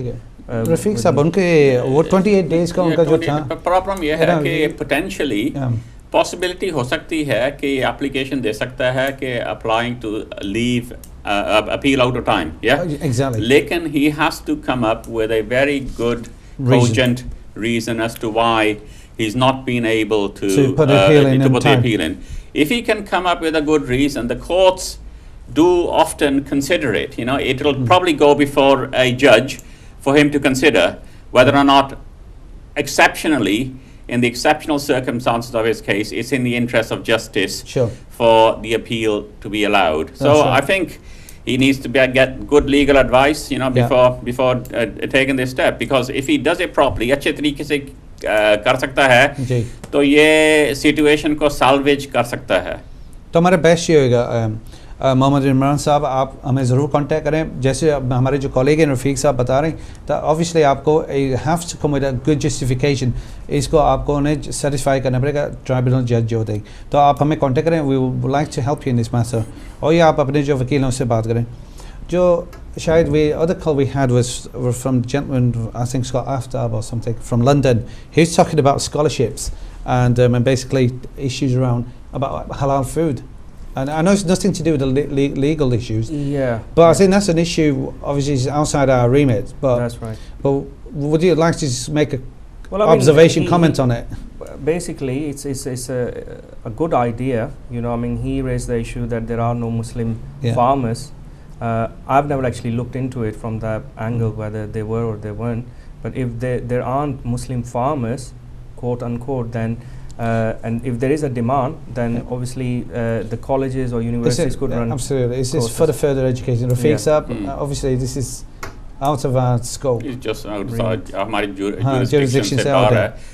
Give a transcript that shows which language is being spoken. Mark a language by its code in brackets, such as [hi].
[ur] ٹھیک ہے رفیق صاحب, ان کے وہ [en] 28 days [ur] کا ان کا جو تھا پرابلم یہ ہے کہ potentially پاسبلٹی ہو سکتی ہے کہ یہ اپلیکیشن دے سکتا ہے کہ applying to leave [en] appeal out of time, yeah? Exactly. [ur] لیکن [en] he has to come up with a very good cogent reason as to why he's not been able to put the appeal in. If he can come up with a good reason, the courts do often consider it. You know, it will probably go before a judge for him to consider whether or not exceptionally, in the exceptional circumstances of his case, it's in the interest of justice for the appeal to be allowed. So I think he needs to get good legal advice, you know, before taking this step, because if he does it properly, [ur] اچھے طریقے سے کر سکتا ہے تو یہ situation کو salvage کر سکتا ہے. تو ہمارا بیسٹ یہ ہوئے گا محمد عمران صاحب, آپ ہمیں ضرور کانٹیکٹ کریں. جیسے ہمارے جو کالگ ہیں رفیق صاحب بتا رہے ہیں, تو آبویسلی آپ کو [en] Have to come with a good justification. [ur] اس کو آپ کو انہیں سیٹسفائی کرنا پڑے گا ٹرائبونل جج جو ہوتے ہیں. تو آپ ہمیں کانٹیکٹ کریں, [en] We would like to help you in this matter. [ur] اور یہ آپ اپنے جو وکیل ہیں اس سے بات کریں. [en] جو شاید other call we had was from gentleman, I think it's called Aftab or something, from London. He's talking about scholarships and basically issues around about halal food. And I know it's nothing to do with the legal issues. Yeah. But I think that's an issue, obviously, it's outside our remit. But that's right. But would you like to just make a observation, comment on it? Basically, it's a good idea. You know, I mean, he raised the issue that there are no Muslim farmers. I've never actually looked into it from that angle, whether they were or they weren't. But if there aren't Muslim farmers, quote unquote, then and if there is a demand, then obviously the colleges or universities could run. Absolutely, it's for the further education. Rafiq Saab, obviously this is out of our scope. It's just outside ہماری jurisdiction [ur] سے باہر ہے.